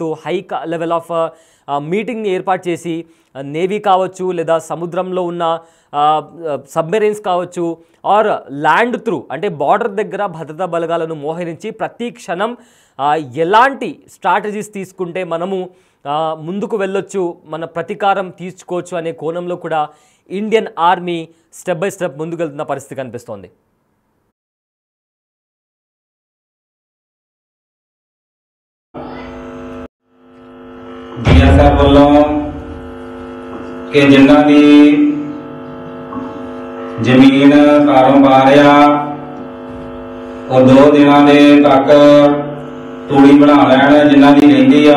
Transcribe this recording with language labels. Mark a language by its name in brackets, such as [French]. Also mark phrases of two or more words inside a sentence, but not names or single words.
[English] high level of [Telugu] మీటింగ్ని ఏర్పాటు చేసి నేవీ కావచ్చు, లేదా సముద్రంలో ఉన్న సబ్మెరైన్స్ కావచ్చు, [English] or land through, [Telugu] అంటే బార్డర్ దగ్గర భద్రతా బలగాలను మోహరించి ప్రతి క్షణం ఎలాంటి స్ట్రాటజీస్ తీసుకుంటే మనము ముందుకు వెళ్ళొచ్చు, మన ప్రతీకారం తీర్చుకోవచ్చు అనే కోణంలో కూడా ఇండియన్ ఆర్మీ [English] step by step [Telugu] ముందుకు వెళ్తున్న పరిస్థితి కనిపిస్తోంది. [Punjabi] BSF ਵੱਲੋਂ ਕਿ ਜਿਨ੍ਹਾਂ ਦੀ ਜ਼ਮੀਨ ਕਾਰੋਬਾਰ ਆ ਉਹ 2 ਦਿਨਾਂ ਦੇ ਤੱਕ ਤੂੜੀ ਬਣਾ ਲੈਣ ਜਿਨ੍ਹਾਂ ਦੀ ਰਹਿੰਦੀ ਆ।